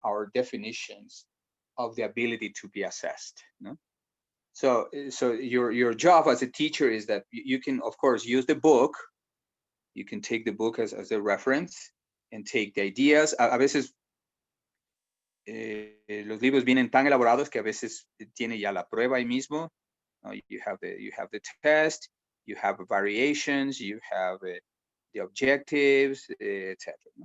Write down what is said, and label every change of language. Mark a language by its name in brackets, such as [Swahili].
[English] our definitions of the ability to be assessed. No? So your job as a teacher is that you can, of course, use the book. You can take the book as a reference and take the ideas. [Spanish] A veces los libros vienen tan elaborados que a veces tiene ya la prueba ahí mismo. [English] You have the test, you have variations, you have the objectives, etc.